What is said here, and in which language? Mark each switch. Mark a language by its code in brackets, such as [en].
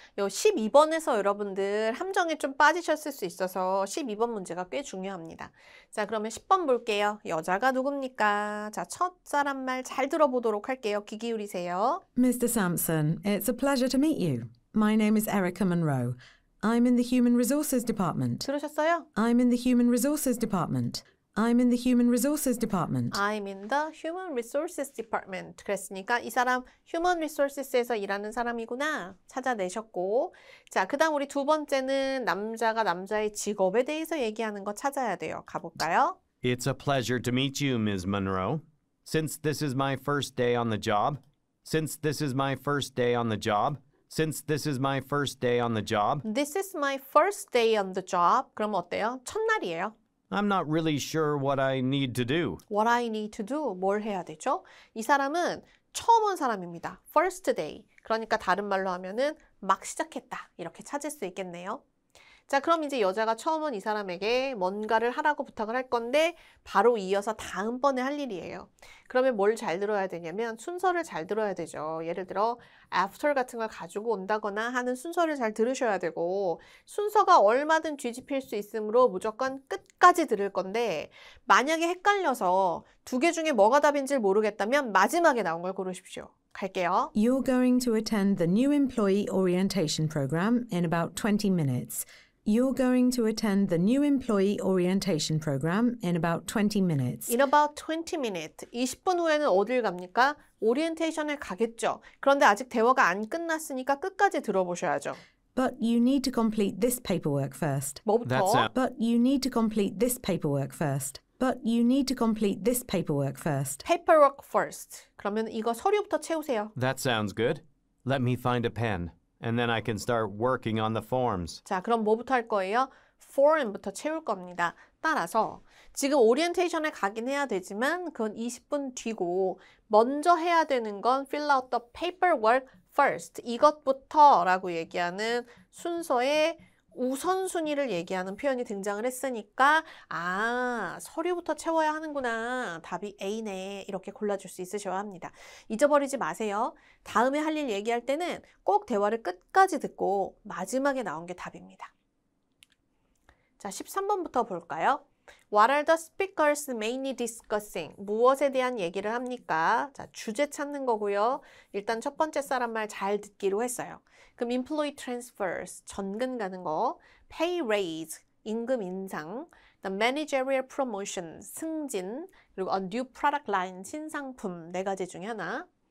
[ko] 요 12번에서 여러분들 함정에 좀 빠지셨을 수 있어서 12번 문제가 꽤 중요합니다. 자, 그러면 10번 볼게요. 여자가 누굽니까? 자, 첫 사람 말 잘 들어보도록 할게요. 귀 기울이세요. [en] Mr. Sampson, it's a pleasure to meet you. My name is Erica Monroe. I'm in the Human Resources Department. [ko] 들으셨어요? [en] I'm in the Human Resources Department. I'm in the Human Resources Department. I'm in the Human Resources Department. [ko] 그랬으니까 이 사람 Human Resources에서 일하는 사람이구나 찾아내셨고, 자, 그 다음 우리 두 번째는 남자가 남자의 직업에 대해서 얘기하는 거 찾아야 돼요. 가볼까요? [en] It's a pleasure to meet you, Ms. Monroe. Since this is my first day on the job, since this is my first day on the job, since this is my first day on the job, This is my first day on the job. [ko] 그럼 어때요? 첫날이에요. [en] I'm not really sure what I need to do. What I need to do. [ko] 뭘 해야 되죠? 이 사람은 처음 온 사람입니다. [en] First day. [ko] 그러니까 다른 말로 하면은 막 시작했다. 이렇게 찾을 수 있겠네요. 자, 그럼 이제 여자가 처음 온 이 사람에게 뭔가를 하라고 부탁을 할 건데 바로 이어서 다음번에 할 일이에요. 그러면 뭘 잘 들어야 되냐면 순서를 잘 들어야 되죠. 예를 들어 after 같은 걸 가지고 온다거나 하는 순서를 잘 들으셔야 되고, 순서가 얼마든 뒤집힐 수 있으므로 무조건 끝까지 들을 건데, 만약에 헷갈려서 두 개 중에 뭐가 답인지 모르겠다면 마지막에 나온 걸 고르십시오. 갈게요. [en] You're going to attend the new employee orientation program in about 20 minutes. You're going to attend the new employee orientation program in about 20 minutes. In about 20 minutes. [ko] 20분 후에는 어딜 갑니까? 오리엔테이션을 가겠죠. 그런데 아직 대화가 안 끝났으니까 끝까지 들어보셔야죠. [en] But you need to complete this paperwork first. [ko] 뭐부터? [en] But you need to complete this paperwork first. But you need to complete this paperwork first. Paperwork first. [ko] 그러면 이거 서류부터 채우세요. [en] That sounds good. Let me find a pen, and then I can start working on the forms. [ko] 자, 그럼 뭐부터 할 거예요? form부터 채울 겁니다. 따라서 지금 오리엔테이션에 가긴 해야 되지만 그건 20분 뒤고, 먼저 해야 되는 건 [en] fill out the paperwork first. [ko] 이것부터 라고 얘기하는 순서의 우선순위를 얘기하는 표현이 등장을 했으니까, 아, 서류부터 채워야 하는구나. 답이 A네. 이렇게 골라줄 수 있으셔야 합니다. 잊어버리지 마세요. 다음에 할 일 얘기할 때는 꼭 대화를 끝까지 듣고 마지막에 나온 게 답입니다. 자, 13번부터 볼까요? [en] What are the speakers mainly discussing? [ko] 무엇에 대한 얘기를 합니까? 자, 주제 찾는 거고요. 일단 첫 번째 사람 말 잘 듣기로 했어요. 그럼 employee transfers, 전근 가는 거, pay raise, 임금 인상, the managerial promotion, 승진, 그리고 a new product line, 신상품, 네 가지 중에 하나.